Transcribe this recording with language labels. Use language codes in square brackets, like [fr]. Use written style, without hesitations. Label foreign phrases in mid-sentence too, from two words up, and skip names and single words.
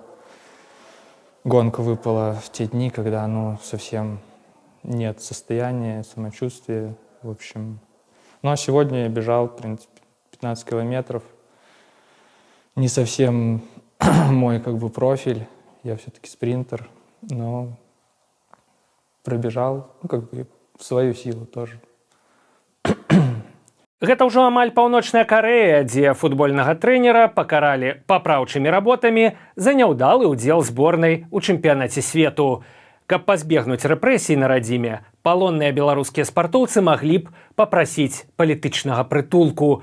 [ru] Гонка выпала в те дни, когда, совсем нет состояния, самочувствия, в общем. Ну, а сегодня я бежал, в принципе, 15 километров. Не совсем мой, профиль, я все-таки спринтер, но пробежал, в свою силу тоже. [be] Гэта ўжо амаль паўночная Карэя, дзе футбольнага трэнера пакаралі папраўчымі работамі за няўдалы ўдзел зборнай у чэмпіянаце свету. Каб пазбегнуць рэпрэсій на радзіме, палонныя беларускія спартоўцы маглі б папрасіць палітычнага прытулку.